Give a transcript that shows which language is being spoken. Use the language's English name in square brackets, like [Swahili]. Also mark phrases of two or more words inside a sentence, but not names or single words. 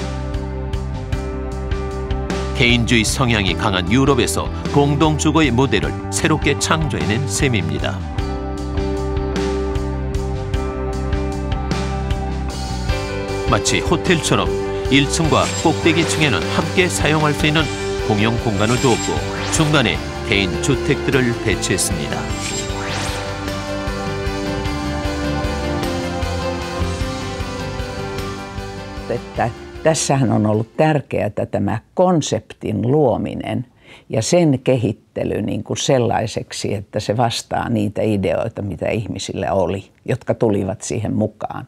[Korean] 개인주의 성향이 강한 유럽에서 공동주거의 모델을 새롭게 창조해낸 셈입니다. 마치 호텔처럼 1층과 꼭대기층에는 함께 사용할 수 있는 공용 공간을 두었고 중간에 개인 주택들을 배치했습니다. [Finnish] Että tässähän on ollut tärkeää tämä konseptin luominen ja sen kehittely niin kuin sellaiseksi, että se vastaa niitä ideoita, mitä ihmisillä oli, jotka tulivat siihen mukaan.